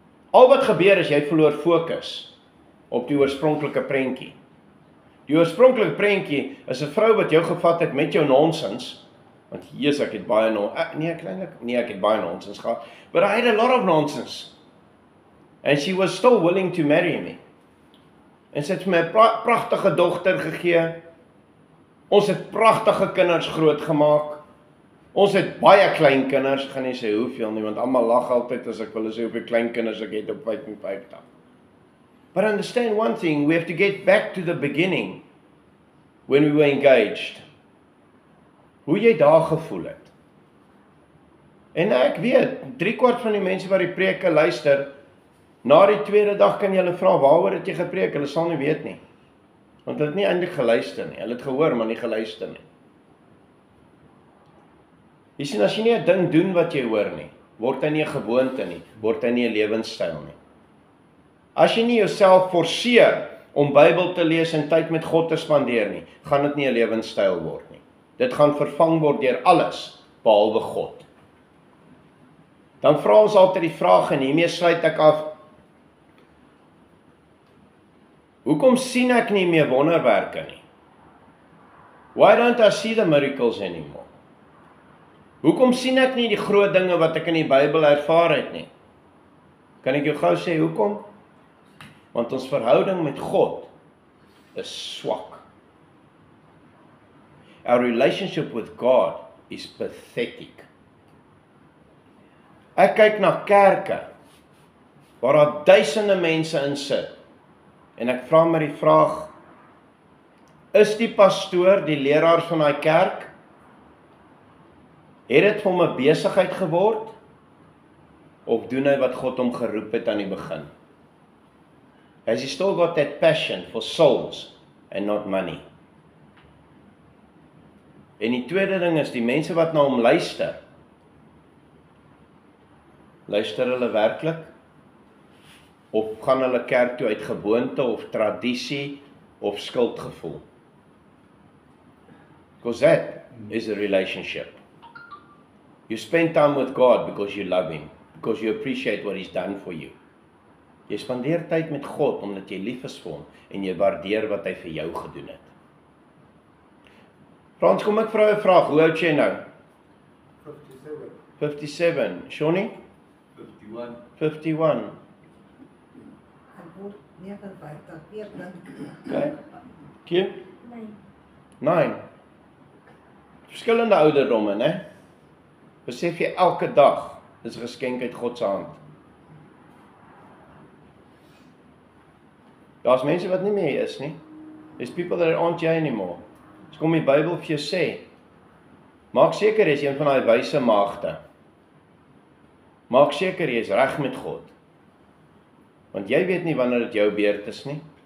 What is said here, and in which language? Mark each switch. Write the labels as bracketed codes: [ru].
[af] Al wat gebeur is jy verloor fokus op die oorspronklike prentjie. Die oorspronklike prentjie is 'n vrou wat jou gevat het met jou nonsens, want Jesus, ek het baie ek het baie nonsens gehad, [en] but I had a lot of nonsense. And she was still willing to marry me. [af] En sy het vir my 'n pragtige dogter gegee. Ons het pragtige kinders grootgemaak. Ons het baie klein kinders, ek gaan nie sê hoeveel nie, want almal lag altyd as ek wil sê hoeveel klein kinders ek het op 55. [en] But understand one thing, we have to get back to the beginning when we were engaged. [af] Hoe jy daar gevoel het. En ek weet, 3/4 van die mense wat die preke luister, na die tweede dag kan jy hulle vra, waaroor het jy gepreek? Hulle sal nie weet nie. Want hulle het nie eintlik geluister nie. Hulle het gehoor, maar nie geluister nie. Jy sien, as jy nie 'n ding doen wat jy hoor nie, word hy nie 'n gewoonte nie, word hy nie 'n lewenstyl nie. As jy nie jouself forceer om Bybel te lees en tyd met God te spandeer nie, gaan dit nie 'n lewenstyl word nie. Dit gaan vervang word deur alles, behalwe God. Dan vra ons altyd die vraag, en hiermee sluit ek af, hoekom sien ek nie meer wonderwerke nie? [en] Why don't I see the miracles anymore? [af] Hoekom sien ek nie die groot dinge wat ek in die Bybel ervaar het nie? Kan ek jou gou sê hoekom? Want ons verhouding met God is swak. [en] Our relationship with God is pathetic. [af] Ek kyk na kerke waar daar duisende mense in sit en ek vra my die vraag, is die pastoor, die leraar van daai kerk, het dit vir hom 'n besigheid geword of doen hy wat God hom geroep het aan die begin? [en] Has he still got that passion for souls and not money? [af] En die tweede ding is die mense wat na hom luister. Luister hulle werklik? Of gaan hulle kerk toe uit gewoonte of tradisie of skuldgevoel? [en] Because that is a relationship. You spend time with God because you love Him, because you appreciate what He's done for you. [af] Jy spandeer tyd met God omdat jy lief is vir hom en jy waardeer wat hy vir jou gedoen het. Frans, kom ek vra 'n vraag, hoe oud jy nou? 57. 57. Shoni? 51. 51. Ek word 59, 14. Okay. Kim? 9. Verskillende ouderdomme, né? Besef jy elke dag is 'n geskenk uit God se hand. Daar's mense wat nie meer is nie. [en] There's people that aren't here anymore. [af] Dis kom die Bybel vir jou sê. Maak seker jy is een van daai wyse maagde. Maak seker jy is reg met God. Want jy weet nie wanneer dit jou beurt is nie.